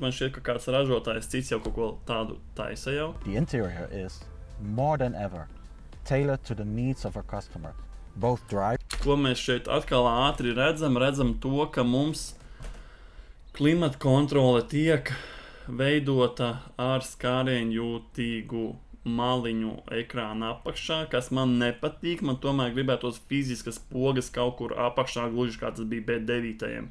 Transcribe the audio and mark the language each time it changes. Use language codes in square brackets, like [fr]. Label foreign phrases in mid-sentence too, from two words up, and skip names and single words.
[lv] Man šķiet, ka kāds ražotājs cits jau kaut ko tādu taisa jau. [en] The interior is more than ever tailored to the needs of our customers. Both drive. [lv] Ko mēs šeit atkal ātri redzam to, ka mums klimata kontrole tiek veidota ar skārienjūtīgu maliņu ekrāna apakšā, kas man nepatīk. Man tomēr gribētos fiziskas pogas kaut kur apakšā, gluži kā tas bija B9.